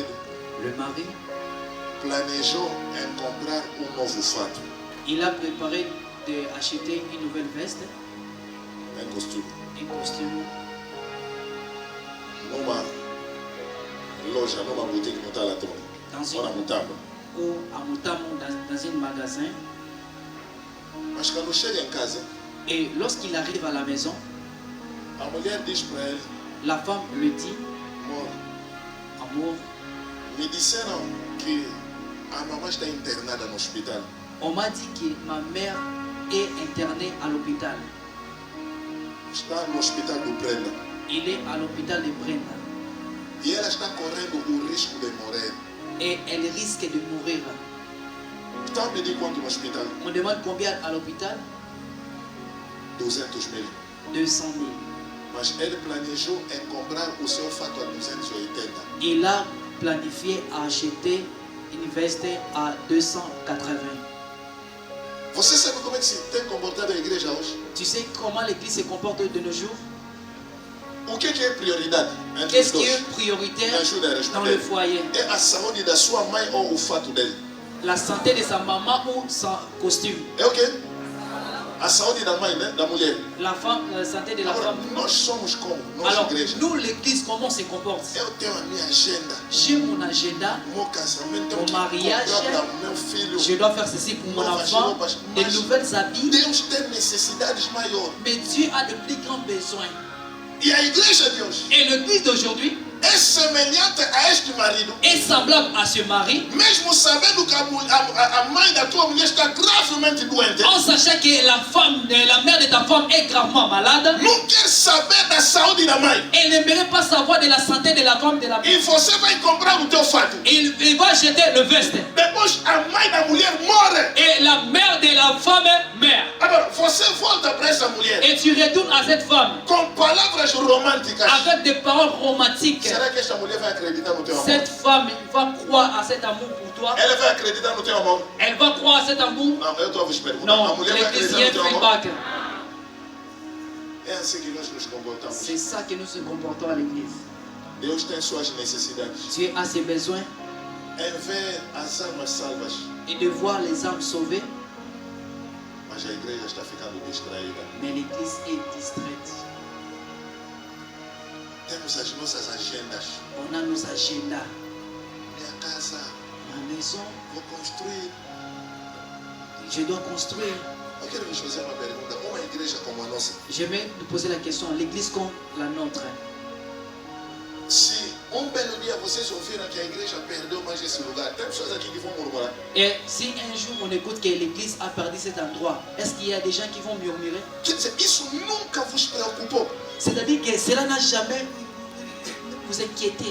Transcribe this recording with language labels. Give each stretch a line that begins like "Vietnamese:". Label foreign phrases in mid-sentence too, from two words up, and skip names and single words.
French: Le mari,
Portuguese: planejou em comprar novo fato,
French: il a préparé d'acheter une nouvelle veste,
Portuguese: costume,
French: un costume,
Portuguese: numa loja, numa boutique no Talaton,
French: dans
Portuguese: ou na
French: une, Mutamba. ou à Moutamou, dans un magasin.
Portuguese: Mas quando chega em casa,
French: Et lorsqu'il arrive à la maison,
Portuguese: a mulher diz para ele:
French: la femme lui dit,
Portuguese: amor,
French: amour,
Portuguese: me disseram que a mamãe está internada no hospital.
French: on m'a dit que ma mère est internée à l'hôpital.
Portuguese: Está no hospital do Brenda.
French: Il est à l'hôpital de Brenda.
Portuguese: E ela está correndo o risco de morrer.
French: Et elle risque de mourir.
Portuguese: Está a pedir quanto no hospital?
French: On demande combien à l'hôpital?
Portuguese: 200 mil.
French: 200 000.
Portuguese: Mas ele planejou em comprar o seu fato a 280.
French: Il a planifié à acheter une veste à 280.
Portuguese: Você sabe como é que se tem comportado a igreja hoje?
French: Tu sais comment l'église se comporte de nos jours?
Portuguese: O que é prioridade?
French: Qu'est-ce qui est prioritaire dans le foyer?
Portuguese: É a saúde da sua mãe ou o fato dele?
French: La santé de sa maman ou son costume?
Portuguese: É o quê? A saúde da mãe, né? Da mulher.
French: La santé de la
Portuguese: Agora,
French: femme.
Portuguese: nós somos como? Nós,
French: Alors,
Portuguese: igreja.
French: nous, l'église, comment on se comporte?
Portuguese: Eu tenho a minha agenda.
French: J'ai mon agenda,
Portuguese: Meu casamento,
French: mon mariage,
Portuguese: para meu filho.
French: je dois faire ceci pour mon enfant, de nouvelles habits.
Portuguese: Deus tem necessidades maiores.
French: Mais Dieu a de plus grands besoins.
Portuguese: E a igreja de hoje
French: Et l'église d'aujourd'hui
Portuguese: é semelhante a este marido.
French: est semblable à ce mari,
Portuguese: Mesmo sabendo que a mãe da tua mulher está gravemente doente,
French: en sachant que la mère de ta femme est gravement malade.
Portuguese: não quer saber da saúde da mãe.
French: Elle n'aimerait pas savoir de la santé de la femme de la mère.
Portuguese: E você vai comprar o teu fato.
French: Il va jeter le veste.
Portuguese: Depois a mãe da mulher morre.
French: Et la mère de la femme meurt.
Portuguese: Agora, você volta para essa mulher
French: Et tu retournes à cette femme
Portuguese: com palavras românticas.
French: avec des paroles romantiques.
Portuguese: Será que esta mulher vai acreditar no teu amor?
French: Cette femme va croire à cet amour pour toi.
Portuguese: Ela vai acreditar no teu amor?
French: Elle va croire à cet amour.
Portuguese: Não, eu estou a vos perguntar. A
French: Non,
Portuguese: mulher vai
French: l'église
Portuguese: acreditar no teu amor?
English: feedback.
Portuguese: É assim que nós nos comportamos.
French: C'est ça que nous se comportons à l'église.
Portuguese: Deus tem suas necessidades.
French: Dieu a ses besoins
Portuguese: Em ver as almas salvas,
French: et de voir les âmes sauvées,
Portuguese: mas a igreja está ficando distraída.
French: mais l'église est distraite.
Portuguese: Temos as nossas agendas.
French: On a nos agendas.
Portuguese: Minha casa,
French: Ma maison,
Portuguese: vou construir.
French: je dois construire.
Portuguese: Eu quero vos fazer uma pergunta. Uma igreja como a nossa,
French: Je vais nous poser la question, l'église comme la nôtre.
Portuguese: se belo dia vocês ouviram que a igreja perdeu mais esse lugar, tem pessoas aqui que vão murmurar.
French: Et si un jour on écoute que l'église a perdu cet endroit, est-ce qu'il y a des gens qui vont murmurer?
Portuguese: Quer dizer, isso nunca vos preocupou.
French: C'est-à-dire que cela n'a jamais vous inquiété.